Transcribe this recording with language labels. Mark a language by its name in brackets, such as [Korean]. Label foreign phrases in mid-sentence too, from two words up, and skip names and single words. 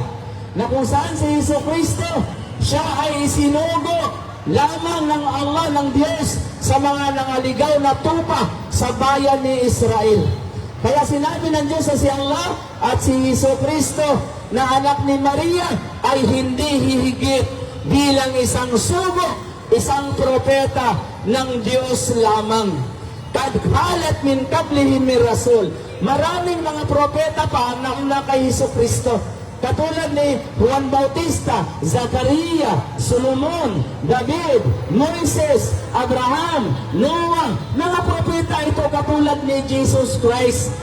[Filipino] Na kung saan si Jesucristo, siya ay isinugo lamang ng Allah, ng Diyos, sa mga nangaligaw na tupa sa bayan ni Israel. Kaya sinabi ng Diyos na si Allah at si Hesus Kristo na anak ni Maria ay hindi hihigit bilang isang sugo, isang propeta ng Diyos lamang. [Arabic] قد خلت من قبله من رسول. [Filipino] Maraming mga propeta pa ang nauna kay Hesus Kristo. Katulad ni Juan Bautista, Zakaria, Solomon, David, Moises, Abraham, Noah. Mga propeta ito katulad ni Jesus Christ.